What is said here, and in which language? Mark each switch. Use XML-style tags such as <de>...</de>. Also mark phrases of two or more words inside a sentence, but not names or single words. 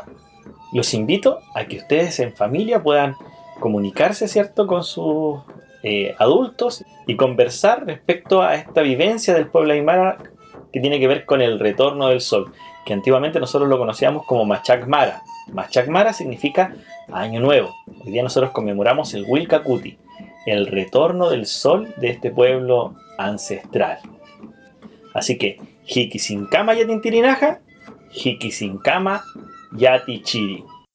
<es>Los invito a que ustedes en familia puedan comunicarse, ¿cierto?, con sus adultos y conversar respecto a esta vivencia del pueblo aymara que tiene que ver con el retorno del sol, que antiguamente nosotros lo conocíamos como Machak Mara. Machak Mara significa año nuevo. Hoy día nosotros conmemoramos el Wilca Cuti, el retorno del sol de este pueblo ancestral. Así que,</es> <ay>Hiki sin kama yati tirinaja, Hiki sin kama yati chiri.</ay>